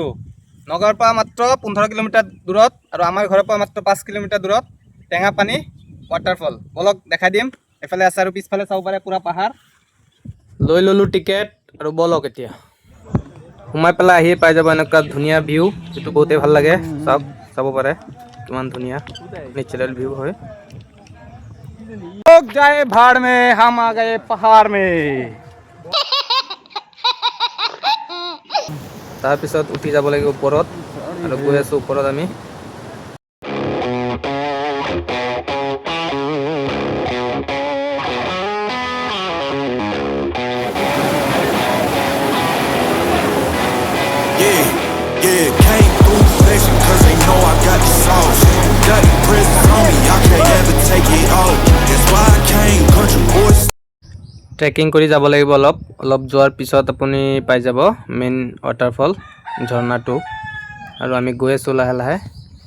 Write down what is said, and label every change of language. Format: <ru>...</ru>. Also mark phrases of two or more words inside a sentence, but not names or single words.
<as>নগাঁৱৰ পৰা মাত্ৰ 15 কিলোমিটাৰ দূৰত আৰু আমাৰ ঘৰৰ পৰা মাত্ৰ 5 কিলোমিটাৰ দূৰত টেঙাপানী ৱাটাৰফল। বলক দেখাই দিম। এফালে আছে আৰু পিছফালে চাব পাৰে পুৰা পাহাৰ। লৈ ল'লোঁ টিকেট আৰু বলক এতিয়া সোমাই পেলাই আহি পাই যাব এনেকুৱা ধুনীয়া ভিউ, যিটো বহুতেই ভাল লাগে। চাওক, চাব পাৰে কিমান ধুনীয়া</as> <en>natural view</en> <as>হয়।</as> <hi>लोग जाए भाड़ में, हम आ गए पहाड़ में।</hi> <as>তাৰপিছত উঠি যাব লাগিব ওপৰত আৰু গৈ আছোঁ ওপৰত আমি।</as> <en>Came through flexing cause they know I got the sauce. Got the presents on me, I can't ever take it off. That's why I came country boys.</en> <as>ট্ৰেকিং কৰি যাব লাগিব অলপ যোৱাৰ পিছত আপুনি পাই যাব</as> <en>main waterfall</en> <as>ঝৰ্ণাটো আৰু আমি গৈ আছোঁ লাহে লাহে।</as>